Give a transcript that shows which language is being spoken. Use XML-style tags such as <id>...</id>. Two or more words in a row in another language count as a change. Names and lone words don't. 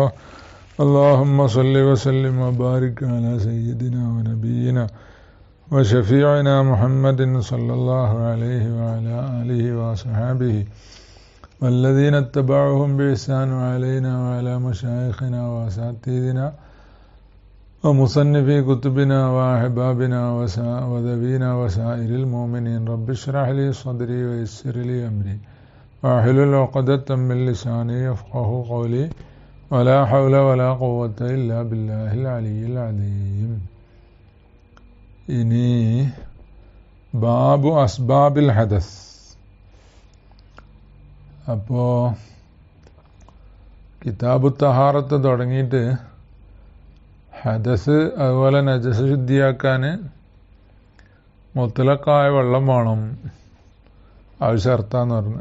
<ar>اللهم صل وسلم وبارك على سيدنا ونبينا وشفيعنا محمد صلى الله عليه وعلى آله وصحبه والذين اتبعوهم بإحسان علينا وعلى مشايخنا وأساتذتنا ومصنفي كتبنا وأحبابنا وذوينا وسائر المؤمنين. رب اشرح لي صدري ويسر لي أمري واحلل عقدة من لساني يفقهوا قولي ولا حول ولا قوة إلا بالله العلي العظيم. ഇനി باب أسباب الحدث.</ar> <ml>അപ്പോൾ</ml> <ar>كتاب الطهارة</ar> <ml>തുടങ്ങിയിട്ട് ഹദസ് അതുപോലെ നജസ് ശുദ്ധിയാക്കാൻ മുത്തലക്കായ വെള്ളം വേണം, അത് ഷർത്താന്ന് പറഞ്ഞു.</ml>